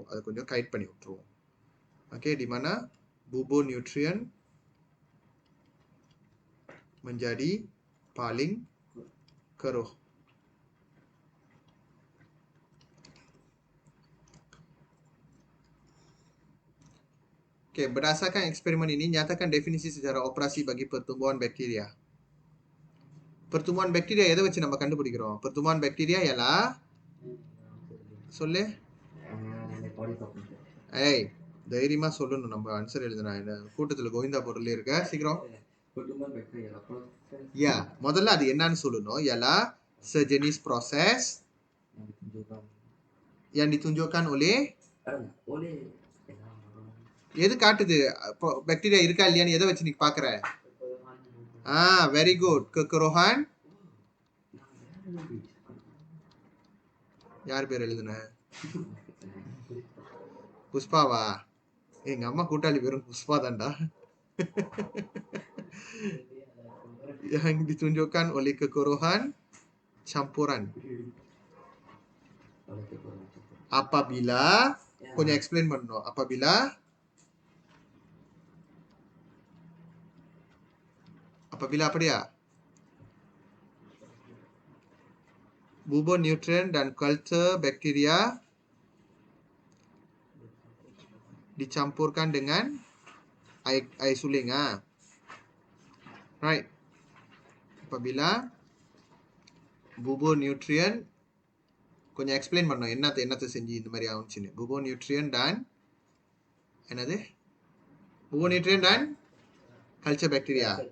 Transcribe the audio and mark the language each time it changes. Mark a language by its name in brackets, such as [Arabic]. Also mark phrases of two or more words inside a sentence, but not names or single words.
[Tamil] அதை கொஞ்சம் கைட் பண்ணி விட்டுருவோம். ஓகே, [Malay] di mana bubo nutrient menjadi paling keruh. Okey, berdasarkan eksperimen ini, nyatakan definisi secara operasi bagi pertumbuhan bakteria. Pertumbuhan bakteria [Tamil] எதை வச்சு நம்ம கண்டுபிடிக்கிறோம்? [Malay] pertumbuhan bakteria ialah சொல்லு. [Tamil] ஏய், தைரியமா சொல்லணும். நம்ம ஆன்சர் எழுதுனா என்ன கூட்டத்துல கோவிந்தா பொருள் இருக்க சீக்கிரம். Ya, முதல்ல அது என்னன்னு சொல்லணும். [Malay] ialah sejenis proses yang ditunjukkan oleh [Tamil] எது காட்டுது பாக்டீரியா இருக்கா இல்லையான்னு எதை வச்சு நீ பாக்குற? வெரி குட். kekeruhan. யார் பேர் எழுதுன? புஷ்பாவா? எங்க அம்மா கூட்டாளி பேரும் புஷ்பா தான்டா. [Malay] yang ditunjukkan oleh kekeruhan campuran. [Tamil] Apabila கொஞ்சம் எக்ஸ்பிளைன் பண்ணணும். [Malay] apabila apa dia? Bubo nutrient dan culture bakteria dicampurkan dengan air suling. [Tamil] Right. [Malay] Apabila bubo nutrient [Tamil] கொஞ்சம் எக்ஸ்பிளைன் பண்ணணும். என்னத்தை செஞ்சு இந்த மாதிரி ஆகுச்சுன்னு. [Malay] bubo nutrient dan [Tamil] என்னது? [Malay] bubo nutrient dan culture bacteria.